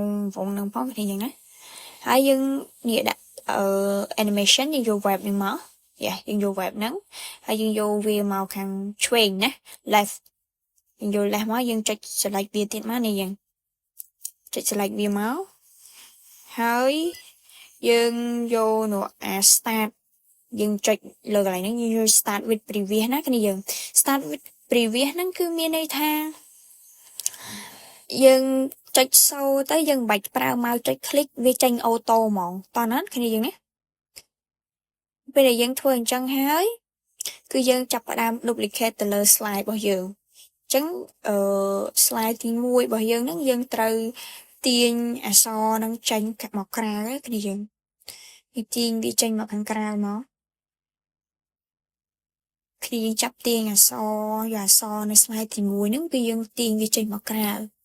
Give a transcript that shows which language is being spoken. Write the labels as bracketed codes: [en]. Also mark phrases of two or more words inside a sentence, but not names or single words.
[km] វងនឹងផងគ្នាយ៉ាងណាហើយយើងនេះដាក់animation យើងយក web នេះមកយើងយក web ហ្នឹងហើយយើងយកវាមកខាងឆ្វេងណា left យើងយក left មកយើងចុច select វាទៀតមកនេះយើងចុច select វាមកហើយយើងយកនោះអា start យើងចុចលើកន្លែងហ្នឹងយើងយក [en] start with previous [km] ណាគ្នាយើង [en] start with previous [km] ហ្នឹងគឺមានន័យថា យើងចុចសូទៅយើងមិនបាច់ប្រើម៉ៅចុច click វាចេញអូតូហ្មងតោះណាគ្នាយើងណា ពេលដែលយើងធ្វើអញ្ចឹងហើយគឺយើងចាប់ផ្ដើម duplicate ទៅលើ slide របស់យើងអញ្ចឹងslide ទី1របស់យើងហ្នឹងយើងត្រូវទាញអក្សរហ្នឹងចេញមកក្រៅគ្នាយើងទាញវាចេញមកខាងក្រៅមកគ្នាយើងចាប់ទាញអក្សរយកអក្សរនៅ slide ទី1ហ្នឹងគឺយើងទាញវាចេញមកក្រៅ